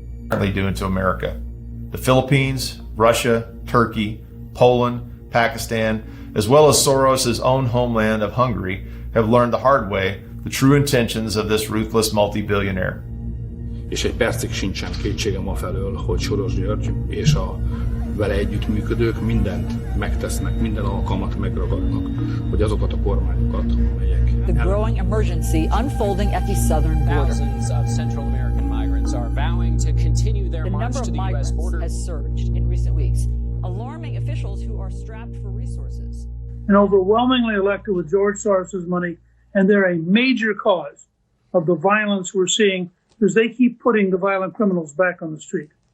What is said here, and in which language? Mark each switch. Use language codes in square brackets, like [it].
[en] Currently doing to America. The Philippines, Russia, Turkey, Poland, Pakistan, as well as Soros's own homeland of Hungary, have learned the hard way the true intentions of this ruthless multi-billionaire. [hu] És egy percig sincsen kétségem afelől, hogy Soros György és a vele együttműködők mindent megtesznek, minden alkalmat megragadnak, hogy azokat a kormányokat, amelyek... [en] The growing emergency unfolding at the southern border. Thousands of Central American migrants are vowing to continue their march to the U.S. border. The number of migrants has surged in recent weeks, alarming officials who are strapped for resources. And overwhelmingly elected with George Soros's money, and they're a major cause of the violence we're seeing because they keep putting the violent criminals back on the street.